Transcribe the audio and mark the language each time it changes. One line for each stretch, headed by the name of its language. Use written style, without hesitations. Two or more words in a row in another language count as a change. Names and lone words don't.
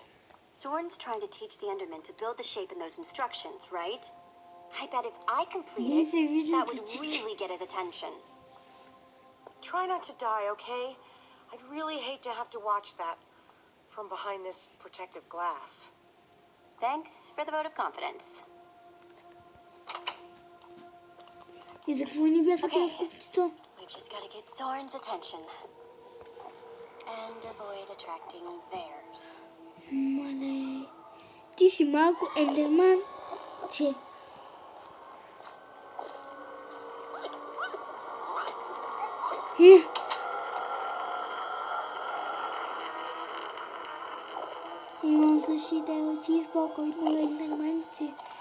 English: Soren's trying to teach the Enderman to build the shape in those instructions, right? I bet if I complete it, that would really get his attention. Try not to die, okay? I'd really hate to have to watch that from behind this protective glass. Thanks for the vote of confidence.
Bulgarian: И за какво ни бяха тези купчето?
English: We've just got to get Soren's attention. And avoid attracting theirs.
Bulgarian: Мале, ти си малко ендерман, че... Имам същите очи, спокойно ендерманче.